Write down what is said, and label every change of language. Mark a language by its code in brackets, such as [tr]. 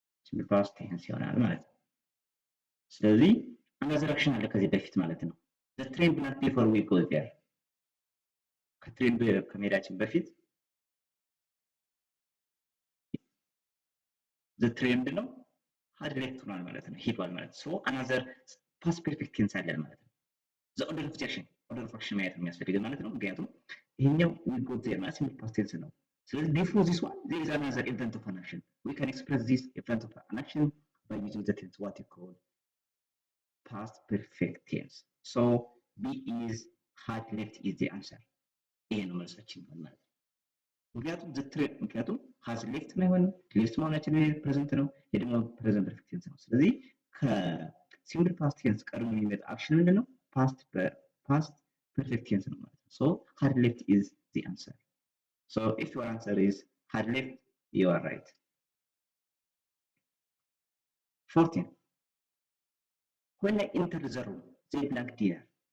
[en] Simple past tense [am] ይሆናል ማለት ነው። ስለዚህ [en] another action [am] አለ ከዚህ በፊት ማለት ነው። [en] The train blank before we go there. [am] ከትሬን ከመሄዳችን በፊት [en] the train [am] ምንድን ነው? [en] had left [am] ሆኗል ማለት ነው። ሄዷል ማለት ነው። [en] So another past perfect tense [am] አለን ማለት ነው። [en] The order of action [am] ማየት የሚያስፈልገን ማለት ነው። ምክንያቱም ይሄኛው [en] we go there ማለት simple past tense ነው። ስለዚህ before this one there is another event of an action. We can express this event of an action by using the tense what you call past perfect tense. So B is had left is the answer. [am] ይሄ ነው መልሳችን ማለት ነው። ምክንያቱም has left ነው የሆነው left መሆናችን ፕሬዘንት ነው። ይሄ ደግሞ ፕሬዘንት ፐርፌክት ቴንስ ነው። ስለዚህ ከሲምፕል ፓስት ቴንስ ቀድሞ የሚመጣ አክሽን ምንድን ነው? [en] past perfect tense [am] ነው ማለት ነው። [en] So had left is the answer. So if your answer is had left, you are right. 14. When I entered the room, they blank dinner.